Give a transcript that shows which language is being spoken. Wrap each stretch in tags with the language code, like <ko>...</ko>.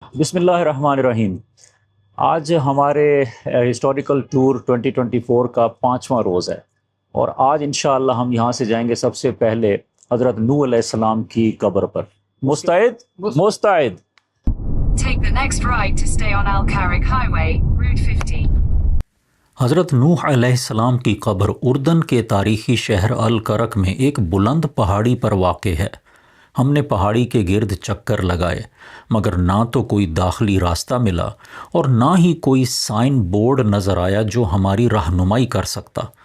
<ur>بسم اللہ الرحمن الرحیم۔ آج ہمارے ہسٹوریکل ٹور 2024 کا 5واں روز ہے، اور آج انشاءاللہ ہم یہاں سے جائیں گے سب سے پہلے حضرت نوح علیہ السلام کی قبر پر۔ مستعد؟ مستعد۔</ur> <en>Take the next right to stay on Al Karak Highway, Route 50.</en> <ur>حضرت نوح علیہ السلام کی قبر اردن کے تاریخی شہر الکرک میں ایک بلند پہاڑی پر واقع ہے۔ ہم نے پہاڑی کے گرد چکر لگائے، مگر نہ تو کوئی داخلی راستہ ملا اور نہ ہی کوئی سائن بورڈ نظر آیا جو ہماری رہنمائی کر سکتا۔</ur>